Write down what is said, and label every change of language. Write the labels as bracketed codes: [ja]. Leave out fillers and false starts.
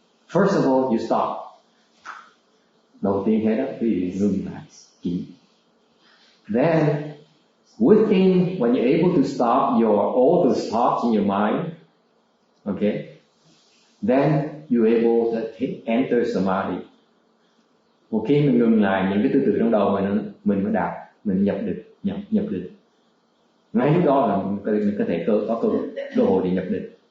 [en] First of all, you stop. [vi] Đầu tiên hết đó, quý vị ngừng lại, chỉ. [en] Then, when you're able to stop all those thoughts in your mind, okay, then you're able to enter samadhi. [vi] Một khi mình ngừng lại những cái tư tưởng trong đầu mình mới đạt, mình nhập định. Ngay lúc đó là mình có thể có cơ hội để nhập định.